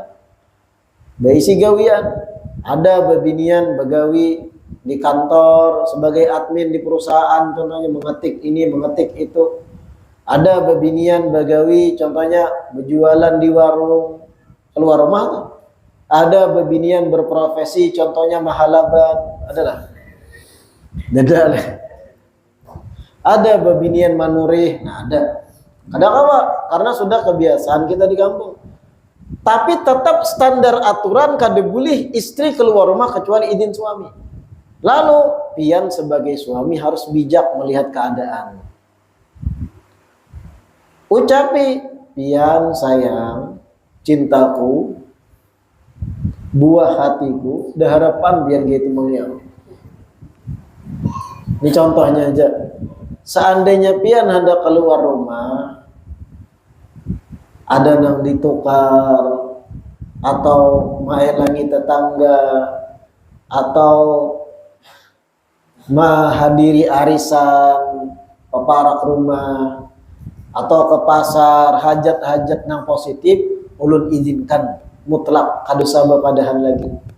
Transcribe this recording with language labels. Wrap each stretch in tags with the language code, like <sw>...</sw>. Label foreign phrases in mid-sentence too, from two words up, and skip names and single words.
<bjn>Baisi gawian, ada bebinian begawi di kantor sebagai admin di perusahaan, contohnya mengetik ini, mengetik itu. Ada bebinian begawi, contohnya berjualan di warung keluar rumah tuh. Ada bebinian berprofesi, contohnya mahalaban, adalah. Ada bebinian manurih, nah ada.</bjn> <id>Kadang-kadang karena sudah kebiasaan kita di kampung. Tapi tetap standar aturan kada boleh istri keluar rumah kecuali izin suami.</id> <bjn>Lalu pian sebagai suami harus bijak melihat keadaan. Ucapi, pian sayang, cintaku, buah hatiku, dah harapan biar gitu mengiau.</bjn> <id>Ini contohnya aja.</id> <bjn>Seandainya pian hendak keluar rumah, ada yang ditukar atau menghalangi tetangga atau menghadiri arisan peparak rumah atau ke pasar, hajat-hajat nang positif, ulun izinkan mutlak kadosa bapadahan lagi.</bjn>